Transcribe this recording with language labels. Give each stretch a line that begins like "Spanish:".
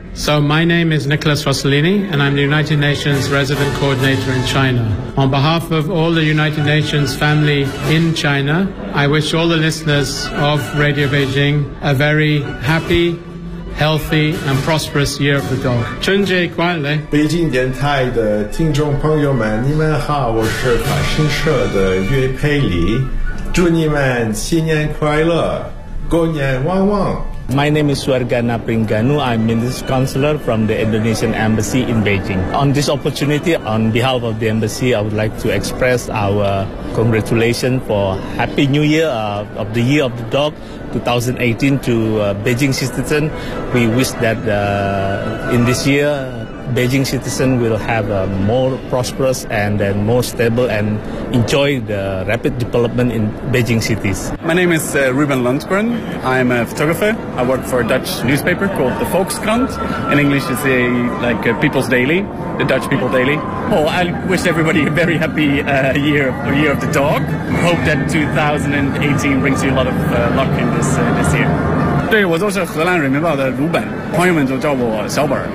English: So my name is Nicholas Rossellini, and I'm the United Nations Resident Coordinator in China. On behalf of all the United Nations family in China, I wish all the listeners of Radio Beijing a very happy, healthy, and prosperous Year of the Dog.
Chinese: 春节快乐！北京电台的听众朋友们，你们好，我是法新社的岳佩里，祝你们新年快乐，过年旺旺。
English: My name is Suargana Pringanu. I'm Minister Counselor from the Indonesian Embassy in Beijing. On this opportunity, on behalf of the Embassy, I would like to express our congratulations for Happy New Year of the Year of the Dog 2018 to Beijing citizens. We wish that in this year, Beijing citizens will have a more prosperous and then more stable and enjoy the rapid development in Beijing cities. My name is Ruben Lundgren. I'm a photographer. I work for a Dutch newspaper called the Volkskrant. In English, it's a People's Daily, the Dutch People Daily. Oh, I wish everybody a very happy year of the dog. Hope that 2018 brings you a lot of luck in this year.
Chinese: 对，我就是荷兰人民报的鲁本，朋友们就叫我小本。